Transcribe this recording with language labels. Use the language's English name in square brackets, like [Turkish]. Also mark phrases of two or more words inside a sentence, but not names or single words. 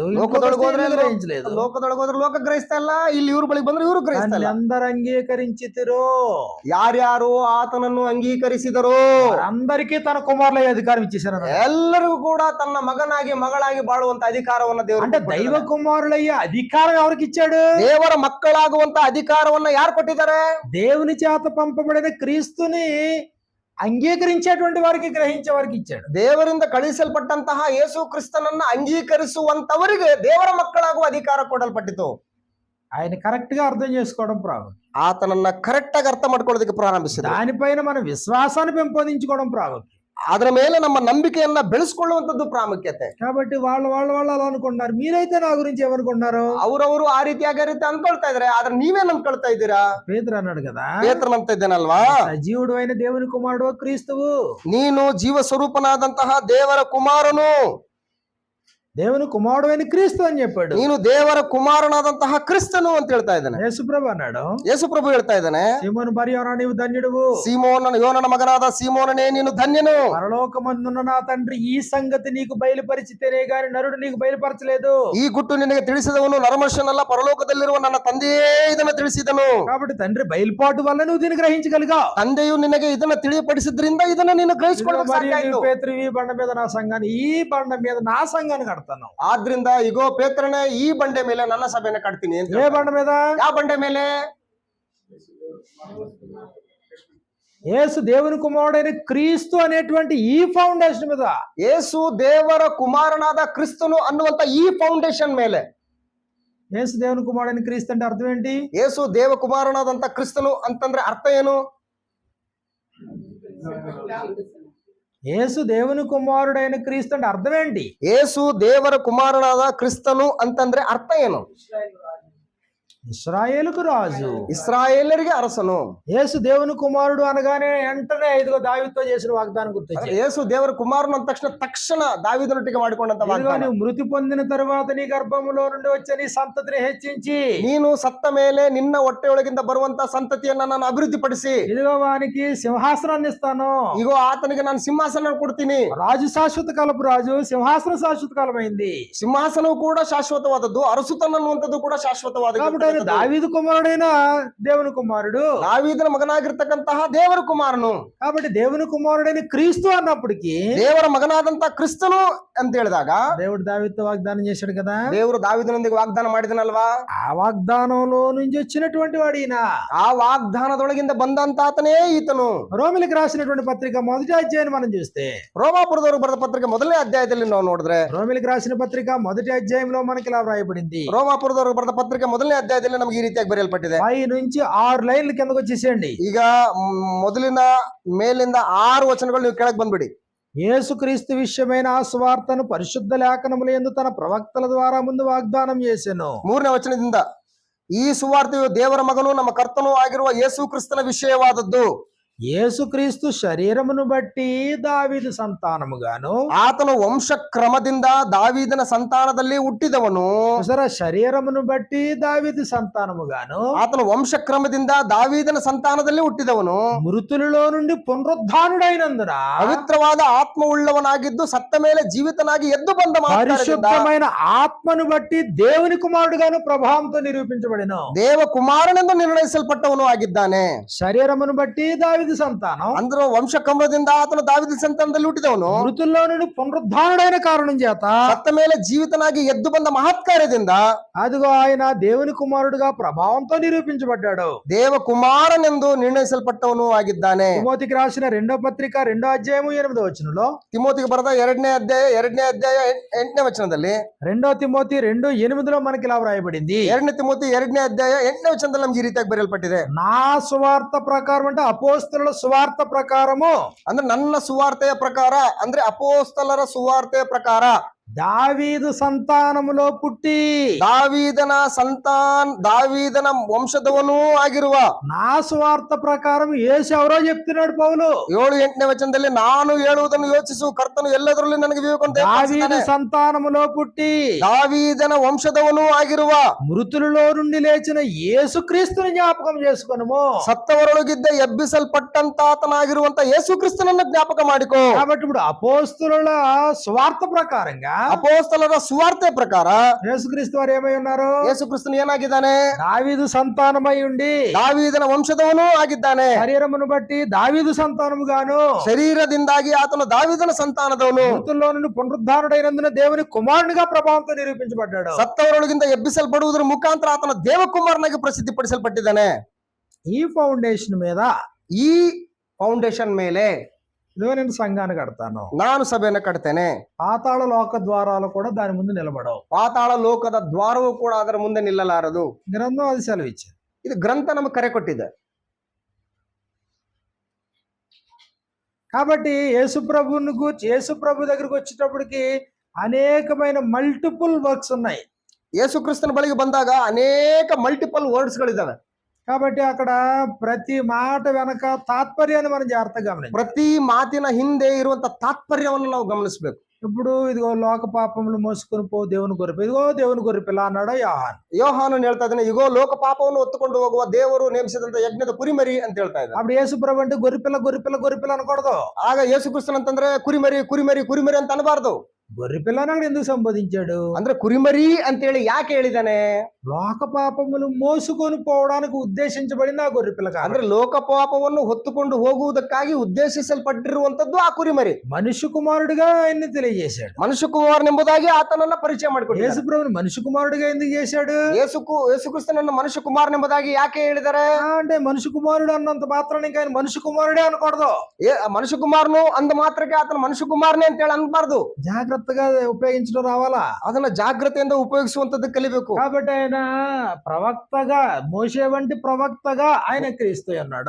[Kannada] ಲೋಕದೊಳಗೆ ಹೋದ್ರೆ [Telugu] గ్రహించలేదు. [Kannada] ಲೋಕದೊಳಗೆ ಹೋದ್ರೆ ಲೋಕ ಗ್ರಹಿಸ್ತಾ ಇಲ್ಲ, ಇಲ್ಲಿ ಇವ್ರ ಬಳಿಗೆ ಬಂದ್ರೆ ಇವರು ಗ್ರಹಿಸ್ತಾ ಇಲ್ಲ. [Telugu] అందరు అంగీకరించితిరో, [Kannada] ಯಾರ್ಯಾರು ಆತನನ್ನು ಅಂಗೀಕರಿಸಿದರೋ [Telugu] అందరికీ తన కుమారుల అధికారం ఇచ్చేసారు. [Kannada] ಎಲ್ಲರಿಗೂ ಕೂಡ ತನ್ನ ಮಗನಾಗಿ ಮಗಳಾಗಿ ಬಾಳುವಂತ ಅಧಿಕಾರವನ್ನ [Telugu] అంటే [Kannada] ದೇವರು, [Telugu] దైవ కుమారులయ్యే అధికారం ఎవరికి ఇచ్చాడు? [Kannada] ದೇವರ ಮಕ್ಕಳಾಗುವಂತ ಅಧಿಕಾರವನ್ನ ಯಾರು ಕೊಟ್ಟಿದ್ದಾರೆ? [Telugu] దేవుని చేత పంపబడిన క్రీస్తుని అంగీకరించేటువంటి వారికి, గ్రహించే వారికి ఇచ్చాడు. [Kannada] ದೇವರಿಂದ ಕಳುಹಿಸಲ್ಪಟ್ಟಂತಹ ಯೇಸು ಕ್ರಿಸ್ತನನ್ನ ಅಂಗೀಕರಿಸುವಂತವರಿಗೆ ದೇವರ ಮಕ್ಕಳಾಗುವ ಅಧಿಕಾರ ಕೊಡಲ್ಪಟ್ಟಿತು. [Telugu] ఆయన కరెక్ట్ గా అర్థం చేసుకోవడం ప్రాముఖ్యం. [Kannada] ಆತನನ್ನ ಕರೆಕ್ಟ್ ಆಗಿ ಅರ್ಥ ಮಾಡ್ಕೊಳ್ಳೋದಕ್ಕೆ ಪ್ರಾರಂಭಿಸಿದ. [Telugu] దానిపైన మన విశ్వాసాన్ని పెంపొందించుకోవడం ప్రాముఖ్యం. [Kannada] ಅದರ ಮೇಲೆ ನಮ್ಮ ನಂಬಿಕೆಯನ್ನ ಬೆಳೆಸ್ಕೊಳ್ಳುವಂತದ್ದು ಪ್ರಾಮುಖ್ಯತೆ. [Telugu] కాబట్టి వాళ్ళు అలా అనుకుంటున్నారు. మీరైతే నా గురించి ఏమనుకుంటున్నారు? [Kannada] ಅವರವರು ಆ ರೀತಿಯಾಗಿ ಅನ್ಕೊಳ್ತಾ ಇದಾರೆ, ಆದ್ರೆ ನೀವೇನ್ ಅನ್ಕೊಳ್ತಾ ಇದ್ದೀರಾ? [Telugu] పేతురు అన్నాడు కదా, [Kannada] ಪೇತ್ರನಂತ ಇದ್ದೇನಲ್ವಾ, [Telugu] సజీవుడు అయిన దేవుని కుమారుడు క్రీస్తువు, [Kannada] ನೀನು ಜೀವ ಸ್ವರೂಪನಾದಂತಹ ದೇವರ ಕುಮಾರನು, [Telugu] దేవుని కుమారుడు అయిన క్రీస్తు అని చెప్పాడు. [Kannada] ನೀನು ದೇವರ ಕುಮಾರನಾದಂತಹ ಕ್ರಿಸ್ತನು ಅಂತ ಹೇಳ್ತಾ ಇದ್ದಾನೆ. [Telugu] యేసుప్రభు అన్నాడు, [Kannada] ಯೇಸುಪ್ರಭು ಹೇಳ್ತಾ ಇದ್ದಾನೆ, [Telugu] సీమోను బర్యోనా నీవు ధన్యుడువు, [Kannada] ಯೋನನ ಮಗನಾದ ಸೀಮೋನನೇ ನೀನು ಧನ್ಯನು, [Telugu] పరలోకమందున్న నా తండ్రి ఈ సంగతి నీకు బయలుపరిచితేనే గాని నరుడు నీకు బయలుపరచలేదు. [Kannada] ಈ ಗುಟ್ಟು ನಿನಗೆ ತಿಳಿಸಿದವನು ನರಮನುಷ್ಯನಲ್ಲ, ಪರಲೋಕದಲ್ಲಿರುವ ನನ್ನ ತಂದೆಯೇ ಇದನ್ನು ತಿಳಿಸಿದನು. [Telugu] కాబట్టి తండ్రి బయలుపాటు వల్ల నువ్వు దీన్ని గ్రహించగలిగావు. [Kannada] ತಂದೆಯು ನಿನಗೆ ಇದನ್ನ ತಿಳಿಯಪಡಿಸಿದ್ರಿಂದ ಇದನ್ನ ನೀನು ಗ್ರಹಿಸಿಕೊಳ್ಳಲು ಸಾಧ್ಯ ಆಯ್ತು. [Telugu] పేతురు ఈ బండ మీద నా సంఘాన్ని, ఈ బండ మీద నా సంఘాన్ని కడతాను. [Kannada] ಆದ್ರಿಂದ ಇಗೋ ಪೇತ್ರನೇ, ಈ ಬಂಡೆ ಮೇಲೆ ನನ್ನ ಸಭೆಯನ್ನು ಕಟ್ತೀನಿ ಅಂತ. [Telugu] ఏ బండ మీద? [Kannada] ಯಾವ ಬಂಡೆ ಮೇಲೆ? [Telugu] యేసు దేవుని కుమారుడైన క్రీస్తు అనేటువంటి ఈ ఫౌండేషన్ మీద, [Kannada] ಯೇಸು ದೇವರ ಕುಮಾರನಾದ ಕ್ರಿಸ್ತನು ಅನ್ನುವಂತ ಈ ಫೌಂಡೇಶನ್ ಮೇಲೆ. [Telugu] యేసు దేవుని కుమారుడైన క్రీస్తు అంటే అర్థం ఏంటి? [Kannada] ಯೇಸು ದೇವ ಕುಮಾರನಾದಂತ ಕ್ರಿಸ್ತನು ಅಂತಂದ್ರೆ ಅರ್ಥ ಏನು? [Telugu] యేసు దేవుని కుమారుడైన క్రీస్తు అంటే అర్థం ఏంటి? [Kannada] ಯೇಸು ದೇವರ ಕುಮಾರನಾದ ಕ್ರಿಸ್ತನು ಅಂತಂದ್ರೆ ಅರ್ಥ ಏನು? [Telugu] ఇశ్రాయేలుకు రాజు. [Kannada] ಇಸ್ರಾಯೇಲರಿಗೆ ಅರಸನು. [Telugu] యేసు దేవుని కుమారుడు అనగానే వెంటనే ఇదిగో దావీదుతో చేసిన వాగ్దానం గుర్తొచ్చింది. [Kannada] యేసు ದೇವರ ಕುಮಾರನು ಅಂದ ತಕ್ಷಣ ದಾವೀದನೊಟ್ಟಿಗೆ ಮಾಡಿಕೊಂಡಂತ [Telugu] ఇదిగో [Kannada] ವಾಗ್ದಾನ. [Telugu] నువ్వు మృతి పొందిన తరువాత నీ గర్భములో నుండి వచ్చే నీ సంతతిని హెచ్చించి, [Kannada] ನೀನು ಸತ್ತ ಮೇಲೆ ನಿನ್ನ ಹೊಟ್ಟೆಯೊಳಗಿಂದ ಬರುವಂತ ಸಂತತಿಯನ್ನ ನಾನು ಅಭಿವೃದ್ಧಿಪಡಿಸಿ, [Telugu] ఇదిగో వానికి సింహాసనాన్ని ఇస్తాను. [Kannada] ಈಗ ಆತನಿಗೆ ನಾನು ಸಿಂಹಾಸನ ಕೊಡ್ತೀನಿ. [Telugu] రాజు శాశ్వత కాలపు రాజు, సింహాసనం శాశ్వత కాలమైంది. [Kannada] సింహాసనವು ಕೂಡ ಶಾಶ್ವತವಾದದ್ದು, ಅರಸುತನ ಅನ್ನುವಂಥದ್ದು ಕೂಡ ಶಾಶ್ವತವಾದ. [Telugu] కాబట్టి ఆయన దావీదు కుమారుడైన దేవుని కుమారుడు, [Kannada] ದಾವೀದನ ಮಗನಾಗಿರ್ತಕ್ಕಂತಹ ದೇವರ ಕುಮಾರನು. [Telugu] కాబట్టి దేవుని కుమారుడైన క్రీస్తు అన్నప్పటికీ [Kannada] ದೇವರ ಮಗನಾದಂತ ಕ್ರಿಸ್ತನು ಅಂತ ಹೇಳಿದಾಗ [Telugu] దేవుడు దావీదుతో వాగ్దానం చేశాడు కదా. [Kannada] ದೇವರು ದಾವೀದನೊಂದಿಗೆ ವಾಗ್ದಾನ ಮಾಡಿದನಲ್ವಾ? [Telugu] ఆ వాగ్దానంలో నుంచి వచ్చినటువంటి వాడు ఈయన. [Kannada] ಆ ವಾಗ್ದಾನದೊಳಗಿಂದ ಬಂದಂತ ಆತನೇ ಈತನು. [Telugu] రోమిలికి రాసినటువంటి పత్రిక మొదటి అధ్యాయాన్ని మనం చూస్తే, [Kannada] ರೋಮಾಪುರದವರು ಬರೆದ ಪತ್ರಿಕೆ ಮೊದಲನೇ ಅಧ್ಯಾಯದಲ್ಲಿ ನಾವು ನೋಡಿದ್ರೆ, [Telugu] రోమిలికి రాసిన పత్రిక మొదటి అధ్యాయంలో మనకి ఇలా వ్రాయబడింది. [Kannada] ರೋಮಾಪುರದವರು ಬರೆದ ಪತ್ರಿಕೆ ಮೊದಲನೇ ಅಧ್ಯಾಯದಲ್ಲಿ ನಮಗೆ ಈ ರೀತಿಯಾಗಿ ಬರೆಯಲ್ಪಟ್ಟಿದೆ. [Telugu] పై నుంచి 6 లైన్ల కిందకు వచ్చేసేయండి. [Kannada] ಈಗ ಮೊದಲಿನ ಮೇಲಿಂದ 6 ವಚನಗಳು ನೀವು ಕೆಳಗೆ ಬಂದ್ಬಿಡಿ. [Telugu] యేసుక్రీస్తు విషయమైన ఆ సువార్తను పరిశుద్ధ లేఖనముల యందు తన ప్రవక్తల ద్వారా ముందు వాగ్దానం చేసెను. [Kannada] 3ನೇ ವಚನದಿಂದ, ಈ ಸುವಾರ್ತೆಯು ದೇವರ ಮಗನು ನಮ್ಮ ಕರ್ತನೂ ಆಗಿರುವ ಯೇಸು ಕ್ರಿಸ್ತನ ವಿಷಯವಾದದ್ದು. [Telugu] యేసుక్రీస్తు శరీరమును బట్టి దావీదు సంతానముగాను, [Kannada] ಆತನು ವಂಶ ಕ್ರಮದಿಂದ ದಾವೀದನ ಸಂತಾನದಲ್ಲಿ ಹುಟ್ಟಿದವನು. [Telugu] సరే, శరీరమును బట్టి దావీదు సంతానముగాను, [Kannada] ಆತನು ವಂಶ ಕ್ರಮದಿಂದ ದಾವೀದನ ಸಂತಾನದಲ್ಲಿ ಹುಟ್ಟಿದವನು. [Telugu] మృతులలో నుండి పునరుద్ధానుడైనందున [Kannada] ಪವಿತ್ರವಾದ ಆತ್ಮವುಳ್ಳವನಾಗಿದ್ದು ಸತ್ತ ಮೇಲೆ ಜೀವಿತನಾಗಿ ಎದ್ದು ಬಂದ [Telugu] పరిశుద్ధమైన ఆత్మను బట్టి దేవుని కుమారుడుగాను ప్రభావంతో నిరూపించబడిను. [Kannada] ದೇವ ಕುಮಾರನೆಂದು ನಿರ್ಣಯಿಸಲ್ಪಟ್ಟವನು ಆಗಿದ್ದಾನೆ. [Telugu] శరీరమును బట్టి దావీదు సంతానం, [Kannada] ಅಂದ್ರೆ ವಂಶ ಕ್ರಮದಿಂದ ಆತನು ದಾವೀದ ಸಂತಾನದಲ್ಲಿ ಹುಟ್ಟಿದವನು. [Telugu] మృతుల్లో నుండి పునరుద్ధానుడైన కారణం చేత [Kannada] ಸತ್ತ ಮೇಲೆ ಜೀವಿತನಾಗಿ ಎದ್ದು ಬಂದ ಮಹತ್ಕಾರ್ಯದಿಂದ [Telugu] అదిగో ఆయన దేవుని కుమారుడుగా ప్రభావంతో నిరూపించబడ్డాడు. [Kannada] ದೇವ ಕುಮಾರನೆಂದು ನಿರ್ಣಯಿಸಲ್ಪಟ್ಟವನು ಆಗಿದ್ದಾನೆ. [Telugu] తిమోతికి రాసిన 2వ పత్రిక 2వ అధ్యాయము 8వ వచనంలో, [Kannada] ತಿಮೋತಿಗೆ ಬರೆದ 2ನೇ ಅಧ್ಯಾಯ 8ನೇ ವಚನದಲ್ಲಿ, [Telugu] 2 తిమోతి 2:8లో మనకి ఇలా వ్రాయబడింది. [Kannada] 2ನೇ ತಿಮೋತಿ 2ನೇ ಅಧ್ಯಾಯ 8ನೇ ವಚನದಲ್ಲಿ ನಮ್ಗೆ ಈ ರೀತಿಯಾಗಿ ಬರೆಯಲ್ಪಟ್ಟಿದೆ. [Telugu] నా సువార్త ప్రకారం అంటే అపోస్తలుల సువార్త ప్రకారము, [Kannada] ಅಂದ್ರೆ ನನ್ನ ಸುವಾರ್ತೆಯ ಪ್ರಕಾರ, ಅಂದ್ರೆ ಅಪೋಸ್ತಲರ ಸುವಾರ್ತೆಯ ಪ್ರಕಾರ, [Telugu] దావీదు సంతానములో పుట్టి [Kannada] ದಾವೀದನ ವಂಶದವನೂ ಆಗಿರುವ, [Telugu] నా సువార్త ప్రకారం యేసు ఎవరో చెప్తున్నాడు పౌలు. [Kannada] 7-8ನೇ ವಚನದಲ್ಲಿ, ನಾನು ಹೇಳುವುದನ್ನು ಯೋಚಿಸು, ಕರ್ತನು ಎಲ್ಲದರಲ್ಲಿ ನನಗೆ ವಿವೇಕವನ್ನು [Telugu] దావీదు [Kannada] ದಯಪಾಲಿಸಿದ್ದಾನೆ. [Telugu] సంతానములో పుట్టి [Kannada] ದಾವೀದನ ವಂಶದವನೂ ಆಗಿರುವ, [Telugu] మృతులలో నుండి లేచిన యేసుక్రీస్తుని జ్ఞాపకం చేసుకొనుము. [Kannada] ಸತ್ತವರೊಳಗಿದ್ದ ಎಬ್ಬಿಸಲ್ಪಟ್ಟಂತಾತನಾಗಿರುವಂತ ಯೇಸು ಕ್ರಿಸ್ತನನ್ನ ಜ್ಞಾಪಕ ಮಾಡಿಕೋ. [Telugu] కాబట్టి ఇప్పుడు అపోస్తలుల సువార్త ప్రకారంగా [Kannada] ಅಪೋಸ್ತಲರ ಸುವಾರ್ತೆ ಪ್ರಕಾರ [Telugu] యేసుక్రీస్తు వారు ఏమై ఉన్నారు? [Kannada] ಯೇಸು ಕ್ರಿಸ್ತನು ಏನಾಗಿದ್ದಾನೆ? [Telugu] దావీదు సంతానమై ఉండి [Kannada] ದಾವೀದನ ವಂಶದವನೂ ಆಗಿದ್ದಾನೆ. [Telugu] శరీరమును బట్టి దావీదు సంతానముగాను, [Kannada] ಶರೀರದಿಂದಾಗಿ ಆತನು ದಾವೀದನ ಸಂತಾನದವನು. [Telugu] మృతుల్లో నుండి పునరుద్ధానుడైనందున దేవుని కుమారునిగా ప్రభావంతో నిరూపించబడ్డాడు. [Kannada] ಸತ್ತವರೊಳಗಿಂದ ಎಬ್ಬಿಸಲ್ಪಡುವುದರ ಮುಖಾಂತರ ಆತನ ದೇವಕುಮಾರನಾಗಿ ಪ್ರಸಿದ್ಧಿಪಡಿಸಲ್ಪಟ್ಟಿದ್ದಾನೆ. [Telugu] ఈ ఫౌండేషన్ మీద, [Kannada] ಈ ಫೌಂಡೇಶನ್ ಮೇಲೆ [Telugu] ఇదిగో నేను సంఘాన్ని కడతాను, [Kannada] ನಾನು ಸಭೆಯನ್ನು ಕಟ್ತೇನೆ. [Telugu] పాతాళ లోక ద్వారాలు కూడా దాని ముందు నిలబడవు. [Kannada] ಪಾತಾಳ ಲೋಕದ ದ್ವಾರವೂ ಕೂಡ ಅದರ ಮುಂದೆ ನಿಲ್ಲಲಾರದು. [Telugu] గ్రంథం అది సెలవిచ్చింది. [Kannada] ಇದು ಗ್ರಂಥ ನಮಗೆ ಕರೆ ಕೊಟ್ಟಿದೆ. [Telugu] కాబట్టి యేసుప్రభు దగ్గరికి వచ్చేటప్పటికి అనేకమైన [English] multiple works [Telugu] ఉన్నాయి. [Kannada] ಯೇಸು ಕ್ರಿಸ್ತನ ಬಳಿಗೆ ಬಂದಾಗ ಅನೇಕ [English] multiple words [Kannada] ಗಳಿದ್ದಾವೆ. [Telugu] కాబట్టి అక్కడ ప్రతి మాట వెనక తాత్పర్యాన్ని మనం జాగ్రత్తగా గమనించాలి. [Kannada] ಪ್ರತಿ ಮಾತಿನ ಹಿಂದೆ ಇರುವಂತ ತಾತ್ಪರ್ಯವನ್ನು ನಾವು ಗಮನಿಸಬೇಕು. [Telugu] ఇప్పుడు ఇదిగో లోక పాపములు మోసుకొని పో దేవుని గొర్రె, ఇదిగో దేవుని గొర్రె పిల్ల అన్నాడు యోహాను. [Kannada] ಯೋಹಾನನು ಹೇಳ್ತಾ ಇದ್ದಾನೆ, ಇಗೋ ಲೋಕ ಪಾಪವನ್ನು ಹೊತ್ತುಕೊಂಡು ಹೋಗುವ ದೇವರು ನೇಮಿಸಿದಂತ ಯಜ್ಞದ ಕುರಿಮರಿ ಅಂತ ಹೇಳ್ತಾ ಇದ್ದಾನೆ. [Telugu] అప్పుడు యేసుప్రభు అంటే గొర్రెపిల్ల అనకూడదు. [Kannada] ಆಗ ಯೇಸು ಕ್ರಿಸ್ತನ್ ಅಂತಂದ್ರೆ ಕುರಿಮರಿ ಕುರಿಮರಿ ಕುರಿಮರಿ ಅಂತ ಅನಬಾರ್ದು. [Telugu] గొర్రెపిల్ల అని ఎందుకు సంబోధించాడు? [Kannada] ಅಂದ್ರೆ ಕುರಿಮರಿ ಅಂತೇಳಿ ಯಾಕೆ ಹೇಳಿದಾನೆ? [Telugu] లోక పాపములు మోసుకొని పోవడానికి ఉద్దేశించబడింది ఆ గొర్రెపిల్ల కాదు. [Kannada] ಅಂದ್ರೆ ಲೋಕ ಪಾಪವನ್ನು ಹೊತ್ತುಕೊಂಡು ಹೋಗುವುದಕ್ಕಾಗಿ ಉದ್ದೇಶಿಸಲ್ಪಟ್ಟಿರುವಂತದ್ದು ಆ ಕುರಿಮರಿ. [Telugu] మనిషి కుమారుడిగా ఆయన్ని తెలియజేశాడు. [Kannada] ಮನುಷ್ಯ ಕುಮಾರನೆಂಬುದಾಗಿ ಆತನನ್ನ ಪರಿಚಯ ಮಾಡಿಕೊಟ್ಟಿದ್ದಾನೆ. [Telugu] యేసుప్రభుని మనిషి కుమారుడిగా ఎందుకు చేశాడు? [Kannada] ಯೇಸು ಕ್ರಿಸ್ತನನ್ನ ಮನುಷ್ಯ ಕುಮಾರನೆಂಬುದಾಗಿ ಯಾಕೆ ಹೇಳಿದ್ದಾರೆ? [Telugu] అంటే మనిషి కుమారుడు అన్నంత మాత్రాన ఇంకా ఆయన మనిషి కుమారుడే అనకూడదు. [Kannada] ಮನುಷ್ಯ ಕುಮಾರನು ಅಂದ ಮಾತ್ರಕ್ಕೆ ಆತನ ಮನುಷ್ಯ ಕುಮಾರನೇ ಅಂತ ಹೇಳಿ ಅನ್ಬಾರ್ದು. [Telugu] జాగ్రత్త జాగ్రత్తగా ఉపయోగించడం రావాలా. [Kannada] ಅದನ್ನ ಜಾಗ್ರತೆಯಿಂದ ಉಪಯೋಗಿಸುವಂತದ್ದು ಕಲಿಬೇಕು. [Telugu] కాబట్టి ఆయన ప్రవక్తగా, మోషే వంటి ప్రవక్తగా ఆయన క్రీస్తు అన్నాడు.